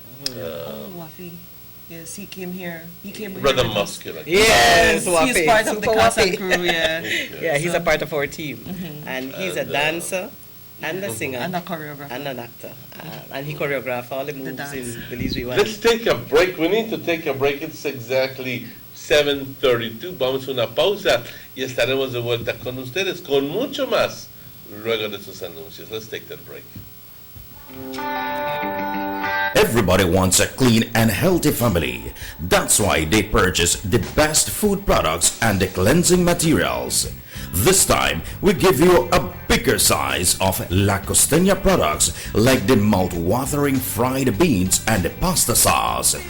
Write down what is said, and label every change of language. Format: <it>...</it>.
<en>Wafi. Yes, he came here. He came here. Rather muscular. Yes, Wafi. He's part of the cast and crew, Yeah, he's a part of our team. And he's a dancer and a singer. And a choreographer. And an actor. And he choreographed all the moves in Belize Rewind. Let's take a break. We need to take a break. It's exactly 7:32.</en> <es>Vamos a una pausa y estaremos de vuelta con ustedes con mucho más luego de sus anuncios.</es> <en>Let's take that break. Everybody wants a clean and healthy family. That's why they purchase the best food products and the cleansing materials. This time, we give you a bigger size of La Costeña products like the mouth-watering fried beans and the pasta sauce.</en>